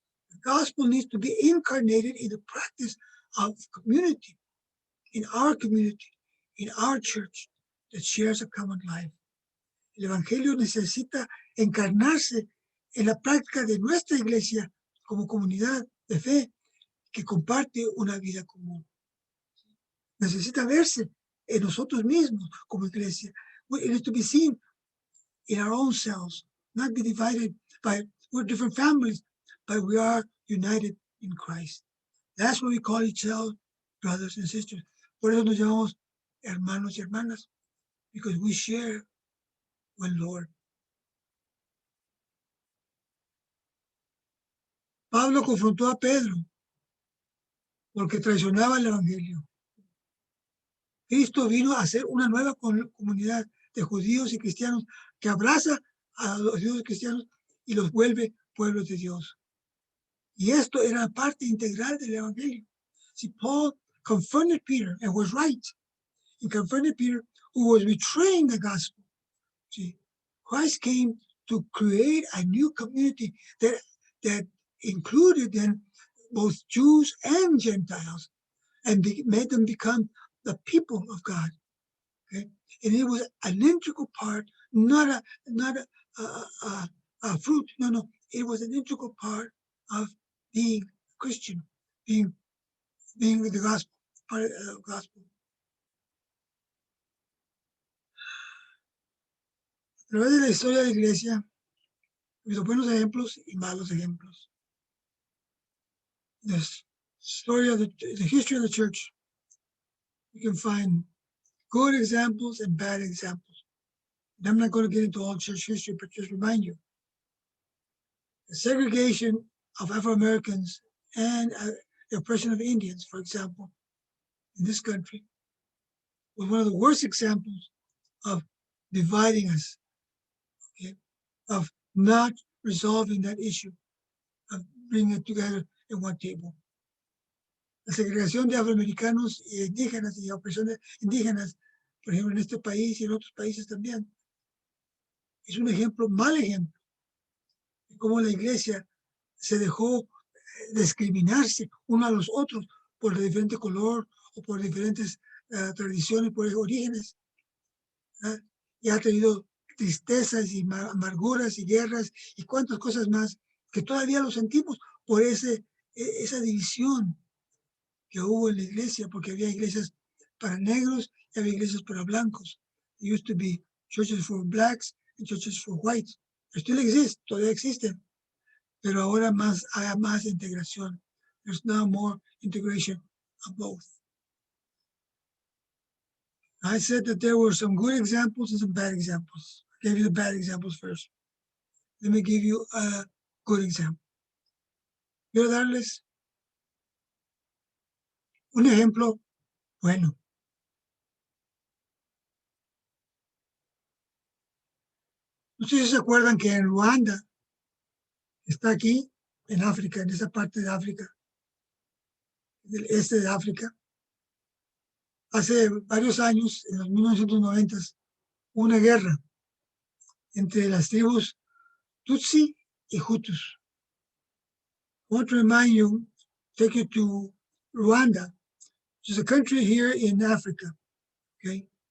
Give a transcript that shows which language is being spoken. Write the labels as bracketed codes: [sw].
[en] The gospel needs to be incarnated in the practice of community, in our church that shares a common life. [es] El Evangelio necesita encarnarse en la práctica de nuestra iglesia como comunidad de fe que comparte una vida común. Necesita verse en nosotros mismos como iglesia. [en] It needs to be seen in our own selves, not be divided by, we're different families, but we are united in Christ. That's what we call each other brothers and sisters. [es] Por eso nos llamamos hermanos y hermanas, [en] because we share one Lord. [es] Pablo confrontó a Pedro porque traicionaba el Evangelio. Cristo vino a hacer una nueva comunidad de judíos y cristianos que abraza a los judíos y cristianos y los vuelve pueblos de Dios. Y esto era parte integral del Evangelio. [en] See, Paul confronted Peter and was right. He confronted Peter, who was betraying the gospel. See, Christ came to create a new community that included then both Jews and Gentiles, and made them become the people of God. Okay? And it was an integral part, not a fruit. No, it was an integral part of being Christian, being the gospel, part of the gospel. [es] A través de la historia de la iglesia, los buenos ejemplos y malos ejemplos. [en] The history of the church, you can find good examples and bad examples. And I'm not going to get into all church history, but just remind you, the segregation of Afro-Americans and the oppression of Indians, for example, in this country, was one of the worst examples of dividing us, okay? Of not resolving that issue, of bringing it together in one table. [es] La segregación de afroamericanos y indígenas y opresión de indígenas, por ejemplo, en este país y en otros países también, es un mal ejemplo de cómo la iglesia se dejó discriminarse uno a los otros por el diferente color o por diferentes tradiciones, por orígenes. Y ha traído tristezas y amarguras y guerras y cuantas cosas más que todavía lo sentimos por esa división que hubo en la iglesia, porque había iglesias para negros y había iglesias para blancos. [en] There used to be churches for blacks and churches for whites. Still exist, [es] todavía existen, pero ahora hay más integración. [en] There's now more integration of both. I said that there were some good examples and some bad examples. I gave you the bad examples first. Let me give you a good example. [es] Quiero darles un ejemplo bueno. No sé si se acuerdan que en Ruanda, está aquí en África, en esa parte de África, del este de África, hace varios años, en los 1990, hubo una guerra entre las tribus Tutsi y Hutus. [en] I want to remind you, take you to Rwanda, which is a country here in Africa, okay?